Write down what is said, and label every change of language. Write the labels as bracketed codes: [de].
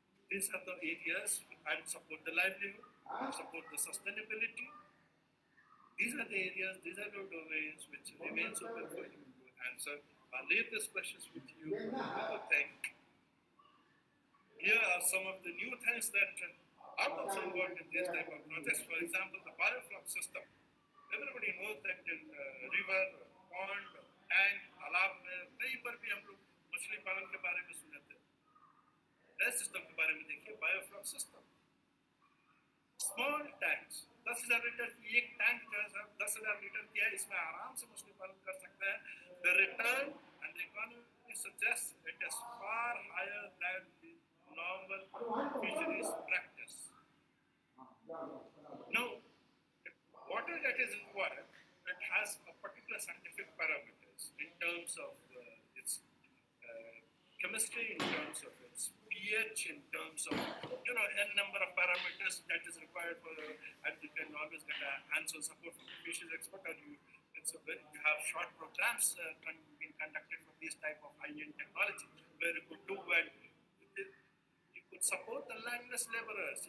[en] These are the areas and support the livelihood, support the sustainability. These are the areas, these are the domains which remains open for you to answer. I'll leave these questions with you to think. Here are some of the new things that are also involved in these type of projects. For example, the biofloc system. Everybody knows that in river, pond, tank, [hi] तालाब में कहीं पर भी हम लोग मछली पालन के बारे में सुने थे. इस सिस्टम के बारे में देखिए, biofloc system. Small tanks 10,000 litre की एक टैंक जो है सर 10,000 लीटर की है, इसमें आराम से मछली पालन कर सकते हैं. [en] The return and the economy suggests it is far higher than the normal fisheries practice. Now, water that is required, it has a particular scientific parameters in terms of its chemistry, in terms of its pH, in terms of n number of parameters that is required for, and you can always get a hands-on support from the fisheries expert, or you have short programs being conducted for this type of high-end technology where you could do and you could support the landless laborers.